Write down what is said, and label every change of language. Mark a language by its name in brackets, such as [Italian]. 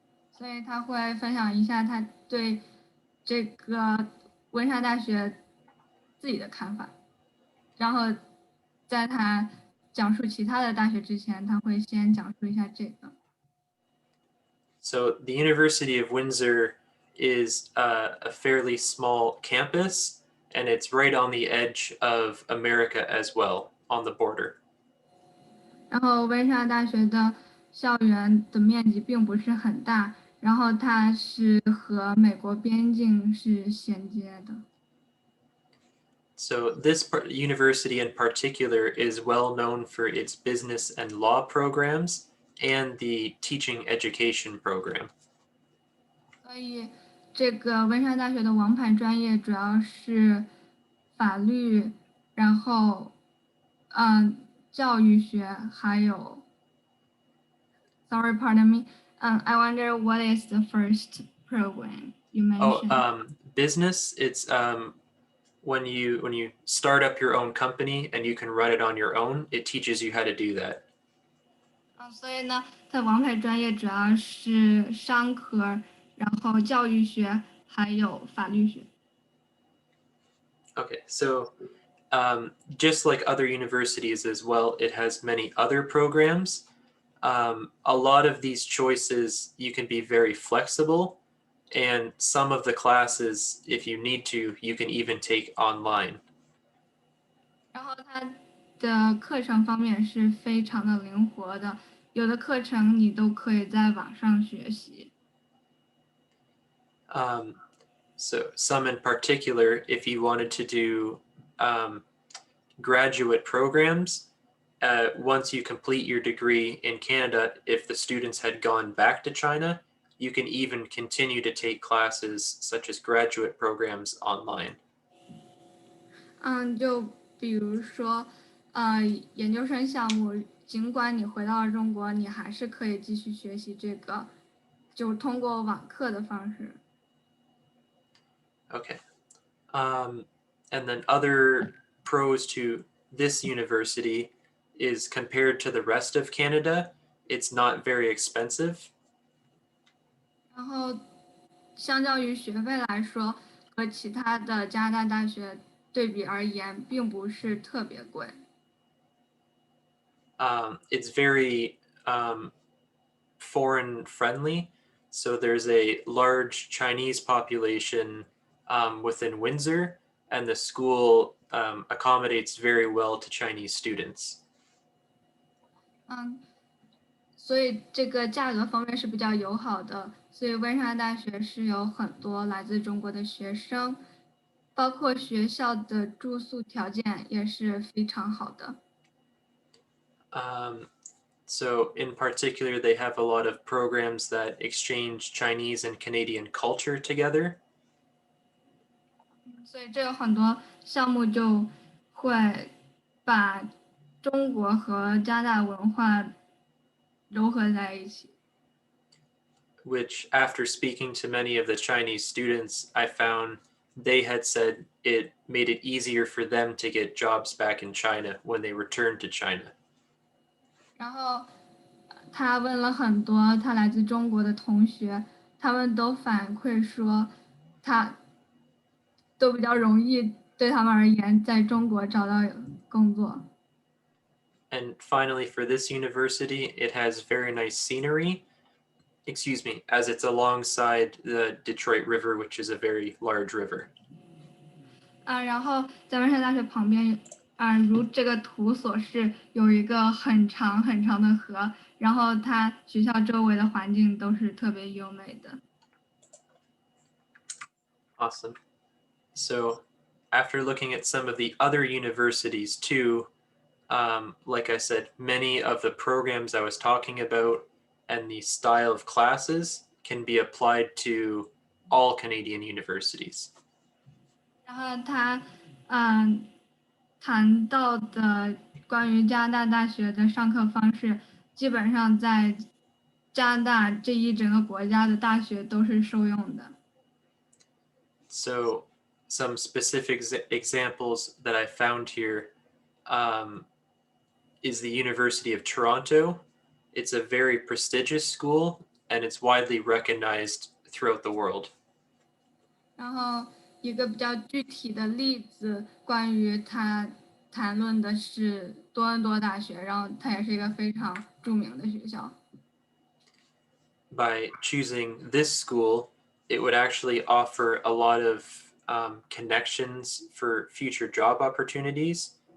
[Chinese] 所以他会分享一下他对这个温莎大学自己的看法，然后在他讲述其他的大学之前，他会先讲述一下这个。 [English] So the University of Windsor is a fairly small campus, and it's right on the edge of America as well, on the border. [Chinese] 然后温莎大学的校园的面积并不是很大，然后它是和美国边境是衔接的。 [English] So this university in particular is well known for its business and law programs and the teaching education program. [Chinese] 所以这个温莎大学的王牌专业主要是法律，然后教育学，还有 [English] Sorry, pardon me. I wonder what is the first program you mentioned? Business. It's when you start up your own company and you can run it on your own. It teaches you how to do that. [Chinese] 所以呢，它王牌专业主要是商科，然后教育学还有法律学。 [English] Okay, so just like other universities as well, it has many other programs. A lot of these choices, you can be very flexible, and some of the classes, if you need to, you can even take online. [Chinese] 然后它的课程方面是非常的灵活的，有的课程你都可以在网上学习。 [English] So some in particular, if you wanted to do graduate programs, once you complete your degree in Canada, if the students had gone back to China, you can even continue to take classes such as graduate programs online. [Chinese] 就比如说，研究生项目，尽管你回到了中国，你还是可以继续学习这个，就通过网课的方式。 [English] Okay. And then other pros to this university is compared to the rest of Canada, it's not very expensive. [Chinese] 然后，相较于学费来说，和其他的加拿大大学对比而言，并不是特别贵。 [English] It's very foreign friendly. So there's a large Chinese population within Windsor, and the school accommodates very well to Chinese students. [Chinese] 所以这个价格方面是比较友好的。所以温莎大学是有很多来自中国的学生，包括学校的住宿条件也是非常好的。 [English] So in particular, they have a lot of programs that exchange Chinese and Canadian culture together. [Chinese] 所以这有很多项目就会把中国和加拿大文化糅合在一起。 [English] Which, after speaking to many of the Chinese students, I found they had said it made it easier for them to get jobs back in China when they returned to China. [Chinese] 然后他问了很多他来自中国的同学，他们都反馈说，他都比较容易对他们而言在中国找到工作。 [English] And finally, for this university, it has very nice scenery. Excuse me, as it's alongside the Detroit River, which is a very large river. [Chinese] 然后在温莎大学旁边，如这个图所示，有一个很长很长的河，然后它学校周围的环境都是特别优美的。 [English] Awesome. So, after looking at some of the other universities too, like I said, many of the programs I was talking about and the style of classes can be applied to all Canadian universities. [Chinese] 然后他谈到的关于加拿大大学的上课方式，基本上在加拿大这一整个国家的大学都是受用的。 [English] So, some specific examples that I found here is the University of Toronto. It's a very prestigious school, and it's widely recognized throughout the world. [Chinese] 然后一个比较具体的例子，关于他谈论的是多伦多大学，然后它也是一个非常著名的学校。 [English] By choosing this school, it would actually offer a lot of connections for future job opportunities.